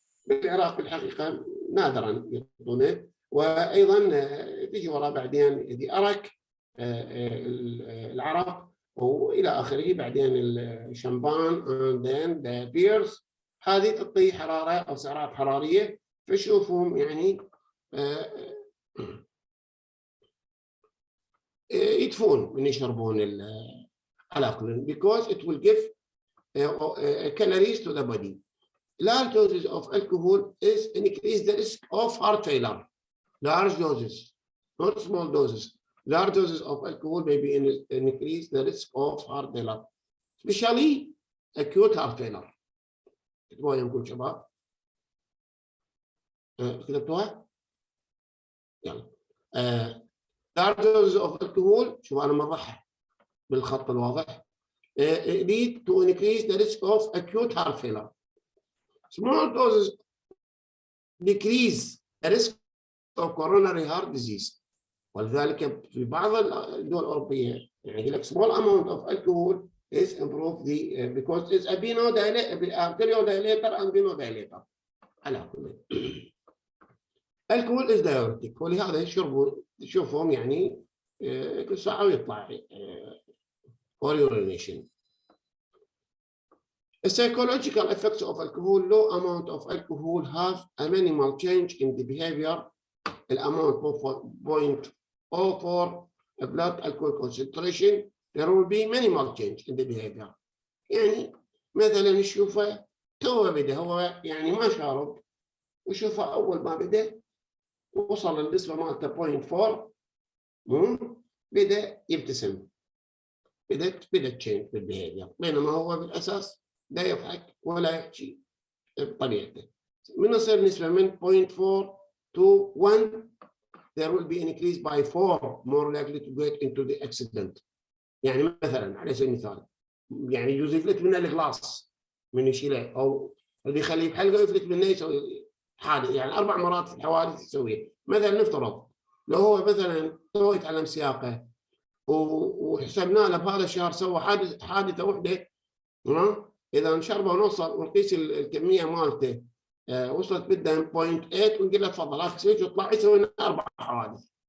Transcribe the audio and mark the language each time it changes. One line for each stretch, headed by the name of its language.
Arabic: بالعراق الحقيقه نادرا يحطونه. وايضا تجي وراء بعدين دي ارك العرق والى اخره، بعدين الشامبان
English: and then the beers.
Arabic: هذه تعطي حراره او سعرات حراريه. فشوفهم يعني يدفون من يشربون الكحول
English: because it will give calories to the body. Large doses of alcohol is increase the risk of heart failure. Large doses, not small doses. Large doses of alcohol may be increase the risk of heart failure, especially acute heart failure.
Arabic: كتبوها يمكن شباب؟ كتبتوها؟ يلا.
English: Large doses of alcohol،
Arabic: شوف أنا مرحها بالخط الواضح.
English: Lead to increase the risk of acute heart failure. Small doses decrease the risk of coronary heart disease.
Arabic: ولذلك في بعض الدول الأوروبية يعني يقول لك
English: small amount of alcohol is improve the because it's a arteriodilator and venodilator.
Arabic: على كل.
English: alcohol is diuretic،
Arabic: ولهذا يشربوا تشوفهم يعني كل ساعة ويطلع
English: for urination. The psychological effects of alcohol. Low amount of alcohol have a minimal change in the behavior. The amount of 0.04 blood alcohol concentration, there will be minimal change in the behavior.
Arabic: يعني مثلا نشوفه تو بدا هو يعني ما شارب، وشوفه أول ما بدا وصل النسبة مالته 0.4 بدأ يبتسم، بدأت تشينج بالبيهيفير، بينما هو بالأساس لا يضحك ولا يحكي بطبيعته. من يصير نسبة من
English: 0.4 to 1 there will be an increase by 4 more likely to get into the accident.
Arabic: يعني مثلا على سبيل المثال يعني يجوز يفلت منه الغلاص من يشيله، او اللي يخليه بحلقه يفلت منه يسوي حادث، يعني 4 مرات في الحوادث يسويها. مثلا نفترض لو هو مثلا تو يتعلم سياقه وحسبنا له بهذا الشهر سوى حادثه وحده، اذا شربه ونوصل ونقيس الكميه مالته وصلت بالدم 0.8 ونقول له تفضل اخذ سويتش واطلع يسوي لنا 4 حوادث.